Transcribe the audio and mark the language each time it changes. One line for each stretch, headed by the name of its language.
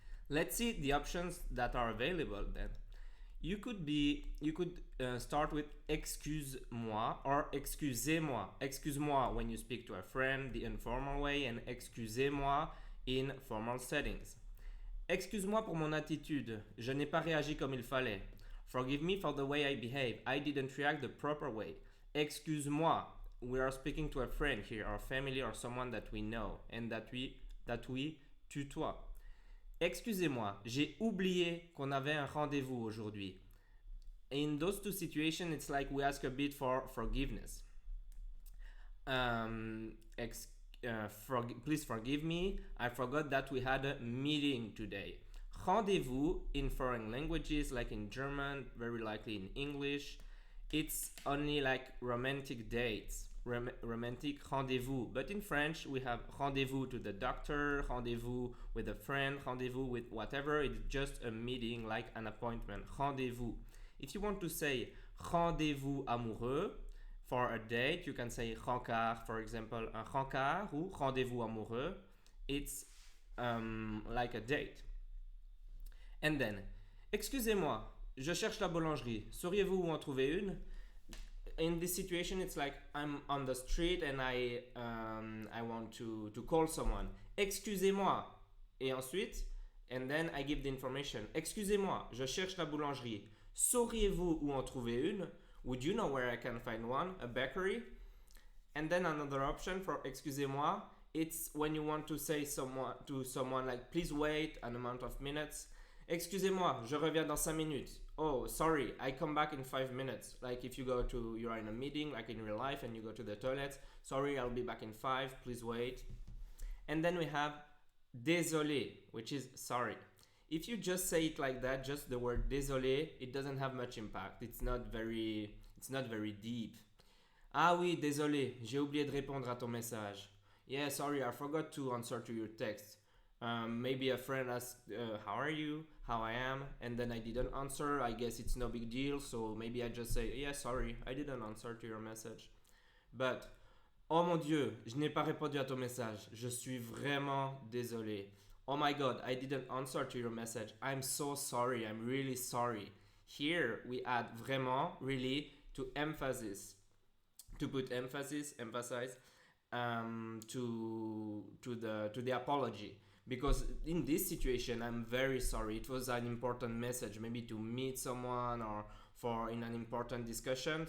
English: Let's see the options that are available then. You could start with excuse-moi or excusez-moi. Excuse-moi when you speak to a friend, the informal way, and excusez-moi in formal settings.
French: Excuse-moi pour mon attitude. Je n'ai pas réagi comme il fallait.
English: Forgive me for the way I behave. I didn't react the proper way. Excuse-moi. We are speaking to a friend here, or family, or someone that we know, and that we tutoie.
French: Excusez-moi, j'ai oublié qu'on avait un rendez-vous aujourd'hui.
English: In those two situations, it's like we ask a bit for forgiveness. Please forgive me. I forgot that we had a meeting today. Rendezvous in foreign languages, like in German, very likely in English, it's only like romantic dates. Romantic rendezvous. But in French, we have rendezvous to the doctor, rendezvous with a friend, rendezvous with whatever. It's just a meeting, like an appointment. Rendezvous. If you want to say rendezvous amoureux for a date, you can say rencard, for example,
French: un rencard ou rendezvous amoureux.
English: It's like a date. And then,
French: excusez-moi, je cherche la boulangerie. Sauriez-vous où en trouver une?
English: In this situation, it's like I'm on the street and I want to call someone.
French: Excusez-moi. Et ensuite,
English: and then I give the information.
French: Excusez-moi, je cherche la boulangerie. Sauriez-vous où en trouver une?
English: Would you know where I can find one? A bakery? And then another option for excusez-moi, it's when you want to say to someone like, please wait an amount of minutes.
French: Excusez-moi, je reviens dans 5 minutes.
English: Oh, sorry, I come back in 5 minutes. Like if you're in a meeting, like in real life, and you go to the toilet. Sorry, I'll be back in 5, please wait. And then we have désolé, which is sorry. If you just say it like that, just the word désolé, it doesn't have much impact. It's not very deep.
French: Ah oui, désolé, j'ai oublié de répondre à ton message.
English: Yeah, sorry, I forgot to answer to your text. Maybe a friend asked, how are you? How I am? And then I didn't answer. I guess it's no big deal. So maybe I just say, yeah, sorry, I didn't answer to your message. But,
French: oh mon Dieu, je n'ai pas répondu à ton message. Je suis vraiment désolé.
English: Oh my God, I didn't answer to your message. I'm so sorry. I'm really sorry. Here we add vraiment, really, to emphasis. To put emphasize to the apology. Because in this situation, I'm very sorry. It was an important message, maybe to meet someone or for in an important discussion.